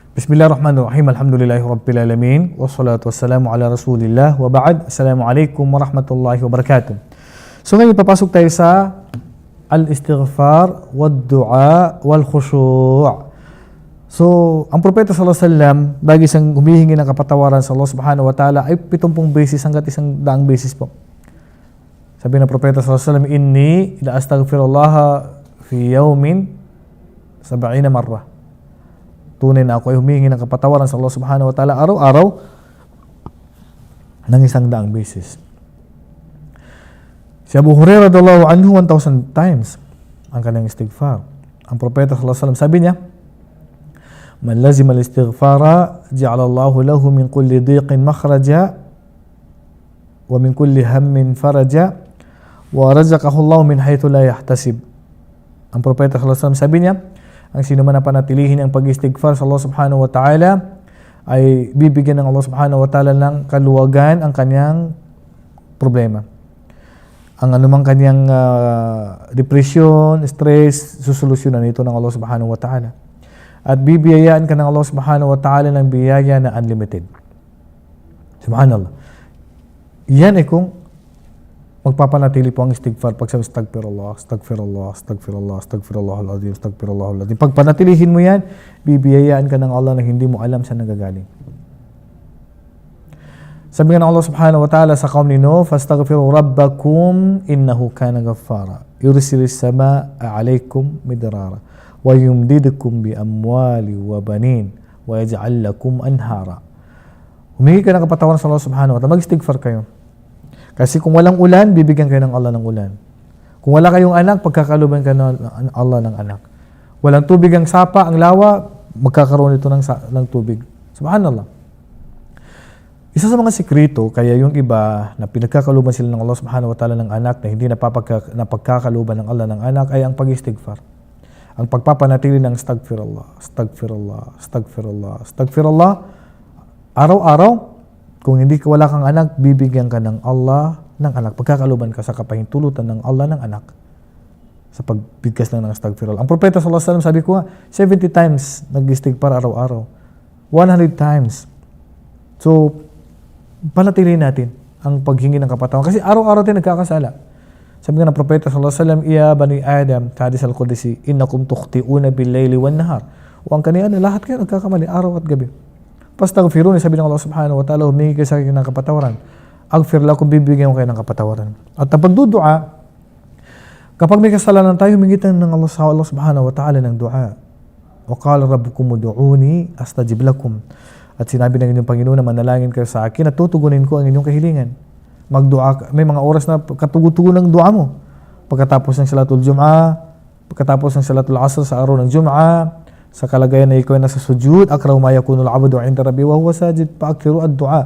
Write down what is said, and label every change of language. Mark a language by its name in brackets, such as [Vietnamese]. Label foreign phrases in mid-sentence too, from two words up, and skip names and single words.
[Arabic] بسم الله الرحمن الرحيم الحمد لله رب العالمين والصلاة والسلام على رسول الله وبعد. السلام عليكم ورحمة الله وبركاته. [Filipino] So ngayon papasok tayo sa [Arabic] الاستغفار والدعاء والخشوع'. [Filipino] So ang propeta [Arabic] صلى الله عليه وسلم [Filipino] lagi siyang humihingi ng kapatawaran sa Allah [Arabic] سبحانه وتعالى [Filipino] ay 70 beses hangga't 100 beses po. Sabi ng propeta [Arabic] صلى الله عليه وسلم, إني لأستغفر الله في يوم 70 مرة. [Filipino] Tunay na ako ay humingi ng kapatawaran sa Allah [Arabic] سبحانه وتعالى [Filipino] araw-araw ng 100 beses. Si Abu Hurairah [Arabic] رضي الله عنه [Filipino] 1,000 times ang kanyang istighfar. Ang propeta [Arabic] صلى الله عليه وسلم [Filipino] sabi niya, [Arabic] من لزم الاستغفار جعل الله له من كل ضيق مخرجا ومن كل هم فرجا ورزقه الله من حيث لا يحتسب. [Filipino] Ang propeta [Arabic] صلى الله عليه وسلم [Filipino] sabi niya, ang sino man na panatilihin ang pag-istighfar sa Allah [Arabic] سبحانه وتعالى [Filipino] ay bibigyan ng Allah [Arabic] سبحانه وتعالى [Filipino] ng kaluwagan ang kanyang problema. Ang anumang kanyang [English] depression, stress, [Filipino] susolusyonan ito ng Allah [Arabic] سبحانه وتعالى. [Filipino] At bibiyayaan ka ng Allah [Arabic] سبحانه وتعالى [Filipino] ng biyaya na unlimited. Subhanallah. Yan ay kung magpapanatili po ang istighfar pag sabi [Arabic] أستغفر الله أستغفر الله أستغفر الله أستغفر الله العظيم أستغفر الله العظيم. [Filipino] Pag panatilihin mo yan, bibiyayaan ka ng Allah na hindi mo alam saan nagagaling. Sabi nga ng Allah [Arabic] سبحانه وتعالى [Filipino] sa kaum ni Nuh, [Arabic] فاستغفروا ربكم إنه كان غفارا يرسل السماء عليكم مدرارا ويمددكم بأموال وبنين ويجعل لكم أنهارا. [Filipino] Humingi ka ng kapatawaran sa Allah [Arabic] سبحانه وتعالى, [Filipino] mag-istighfar kayo. Kasi kung walang ulan, bibigyan kayo ng Allah ng ulan. Kung wala kayong anak, pagkakaluban kayo ng Allah ng anak. Walang tubig ang sapa, ang lawa, magkakaroon ito ng tubig. Subhanallah. Isa sa mga sikreto, kaya yung iba na pinagkakaluban sila ng Allah [Arabic] سبحانه وتعالى [Filipino] ng anak na hindi napagkakaluban ng Allah ng anak ay ang pag-istighfar. Ang pagpapanatili ng [Arabic] أستغفر الله أستغفر الله أستغفر الله أستغفر الله, [Filipino] araw-araw. Kung hindi ka wala kang anak, bibigyan ka ng Allah ng anak. Pagkakaluban ka sa kapahintulutan ng Allah ng anak sa pagbigkas lang ng astagfirullah. Ang propeta [Arabic] صلى الله عليه وسلم [Filipino] sabi ko 70 times nag-istighfar araw-araw. 100 times. So, panatilihin natin ang paghingi ng kapatawaran. Kasi araw-araw tayo nagkakasala. Sabi nga ng propeta [Arabic] صلى الله عليه وسلم, يا بني آدم حديث القدسي إنكم تخطئون بالليل والنهار. [Filipino] O ang kanina, lahat kayo nagkakamali araw at gabi. Pastaghfiruni, sabi ng Allah [Arabic] سبحانه وتعالى, [Filipino] humingi kayo sa akin ng kapatawaran. [Arabic] أغفر لكم, [Filipino] bibigyan ko kayo ng kapatawaran. At ang pagdudua, kapag may kasalanan tayo, humingi tayo ng Allah [Arabic] سبحانه وتعالى [Filipino] ng dua. [Arabic] وقال ربكم ادعوني أستجب لكم. [Filipino] At sinabi ng inyong Panginoon na manalangin kayo sa akin at tutugunin ko ang inyong kahilingan. Magdua, may mga oras na katugutugon ng dua mo. Pagkatapos ng salatul Jum'ah, pagkatapos ng salatul Asr sa araw ng Jum'ah, sa kalagayan na ikaw ay nasa sujud, [Arabic] أقرب ما يكون العبد عند ربه وهو ساجد فأكثروا الدعاء.